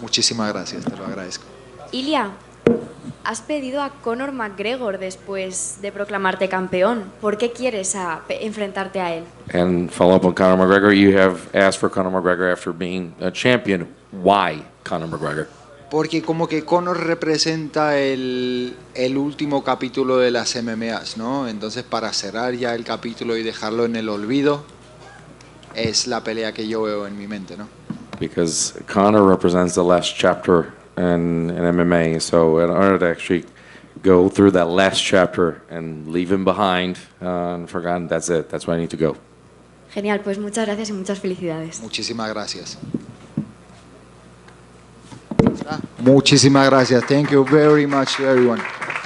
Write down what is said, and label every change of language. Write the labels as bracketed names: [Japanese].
[Spanish] Muchísimas gracias, te lo agradezco. Ilia, has pedido a Conor McGregor después de proclamarte campeón. ¿Por qué quieres enfrentarte a él? [English] And follow up on Conor McGregor, you have asked for Conor McGregor after being a champion. Why Conor McGregor? [Spanish] Porque como que Conor representa el último capítulo de las MMAs, ¿no? Entonces para cerrar ya el capítulo y dejarlo en el olvido, es la pelea que yo veo en mi mente, ¿no? [English] Because Conor represents the last chapter in MMA, so in order to actually go through that last chapter and leave him behind and forgotten, that's it. That's where I need to go. [Spanish] Genial, pues muchas gracias y muchas felicidades. Muchísimas gracias. Muchísimas gracias. [English] Thank you very much to everyone.